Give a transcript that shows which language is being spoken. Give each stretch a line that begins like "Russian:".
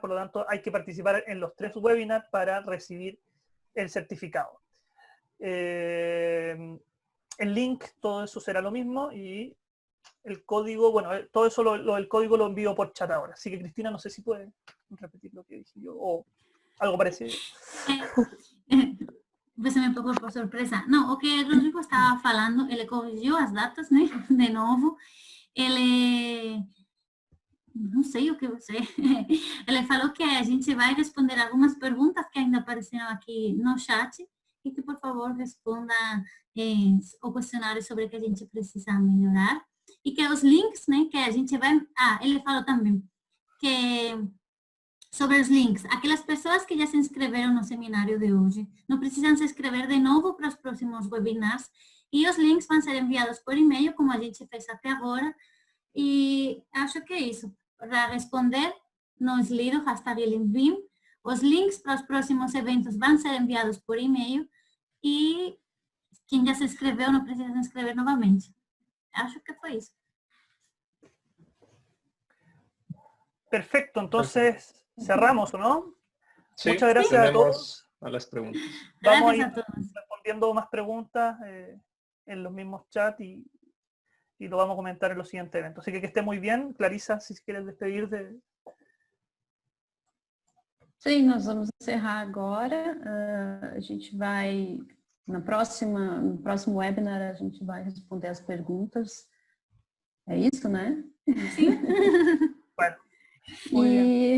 Spanish: Por lo tanto, hay que participar en los 3 webinars para recibir el certificado. El link, todo eso será lo mismo y el código, bueno, todo eso el código lo envío por chat ahora. Así que Cristina, no sé si puede repetir lo que dije yo o algo parecido.
Portuguese: Você me pegou por surpresa. Não, o que o Rodrigo estava falando, ele corrigiu as datas, né? De novo. Ele... Não sei o que você... Ele falou que a gente vai responder algumas perguntas que ainda apareceram aqui no chat e que, por favor, responda o questionário sobre o que a gente precisa melhorar. E que os links, né, que a gente vai... Ah, ele falou também que... Sobre os links, aquelas pessoas que já se inscreveram no seminário de hoje, não precisam se inscrever de novo para os próximos webinars, e os links vão ser enviados por e-mail, como a gente fez até agora, e acho que é isso. Para responder no Slido, hashtag LinkedIn, os links para os próximos eventos vão ser enviados por e-mail, e quem já se inscreveu não precisa se inscrever novamente. Acho que foi isso.
Spanish: Perfecto, entonces cerramos, ¿no? Sí, Muchas gracias a todos. a las preguntas. Vamos a ir Gracias a todos. respondiendo más preguntas en los mismos chats y lo vamos a comentar en los siguientes eventos. Así que esté muy bien. Clarisa, si quieres despedir de...
Portuguese: Sim, nós vamos encerrar agora. A gente vai, no próximo webinar, a gente vai responder as perguntas. É isso, né? Sim.
Spanish: Bueno, muy